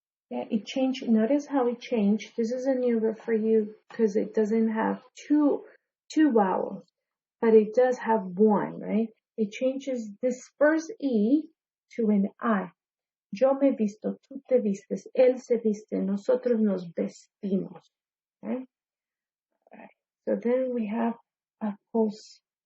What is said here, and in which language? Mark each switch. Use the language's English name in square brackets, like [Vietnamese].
[English] Yeah, it changed. Notice how it changed. This is a new word for you because it doesn't have two vowels, but it does have one, right? It changes this first E to an I. [Spanish] Yo me visto, tú te vistes, él se viste, nosotros nos vestimos. [English] Okay? Right. So then we have acostarse.